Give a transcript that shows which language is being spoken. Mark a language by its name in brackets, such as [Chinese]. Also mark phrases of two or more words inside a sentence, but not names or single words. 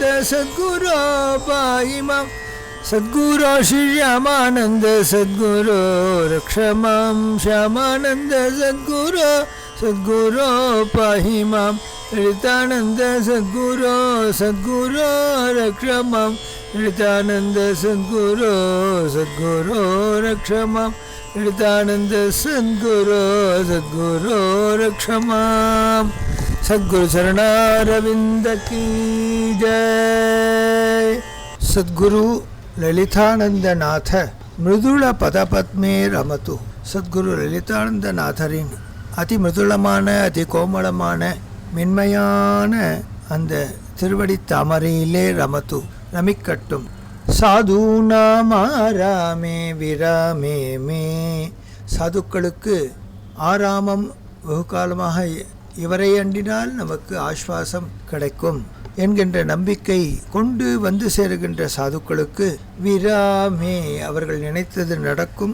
[Sanskrit] सद्गुरो पाहि मां, सद्गुरो श्री श्यामानंद सद्गुरो रक्ष मां, श्यामानंद सद्गुरो सद्गुरो पाहि मां, ललितानंद सद्गुरो सद्गुरो रक्ष मां, ललितानंद सद्गुरो सद्गुरो रक्ष मां, ललितानंद सद्गुरो सद्गुरो रक्ष मां। [Hindi] सद्गुरु चरणारविंद की जय। [Sanskrit] सद्गुरु ललितानंद नाथ मृदुल पदपद्मे रमतु, [Tamil] சத்குரு லலிதானந்த நாதரின் அதி மிருதுளமான அதி கோமளமான மென்மையான அந்த திருவடி தாமரையிலே ரமத்து ரமிக்கட்டும். [Sanskrit] साधूनामारामे विरामे मे, [Tamil] சாதுக்களுக்கு ஆராமம் வெகுகாலமாக இவரை அண்டினால் நமக்கு ஆஸ்வாசம் கிடைக்கும் என்கின்ற நம்பிக்கை கொண்டு வந்து சேருகின்ற சாதுக்களுக்கு விராமே அவர்கள் நினைத்தது நடக்கும்.